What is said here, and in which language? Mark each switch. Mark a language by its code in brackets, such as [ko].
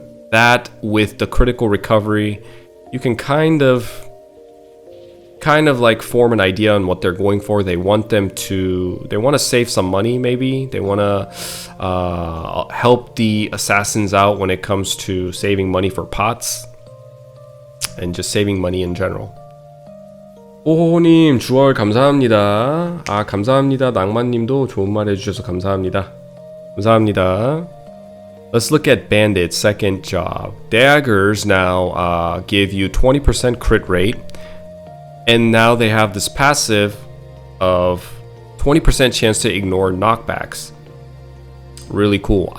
[en] That with the critical recovery, you can kind of like form an idea on what they're going for. They want to save some money, maybe. They want to help the assassins out when it comes to saving money for pots and just saving money in general. [ko] 호호님 주얼 감사합니다. 감사합니다. 낭만님도 좋은 말 해주셔서 감사합니다. 감사합니다. [en] Let's look at Bandit's second job. Daggers now give you 20% crit rate. And now they have this passive of 20% chance to ignore knockbacks. Really cool.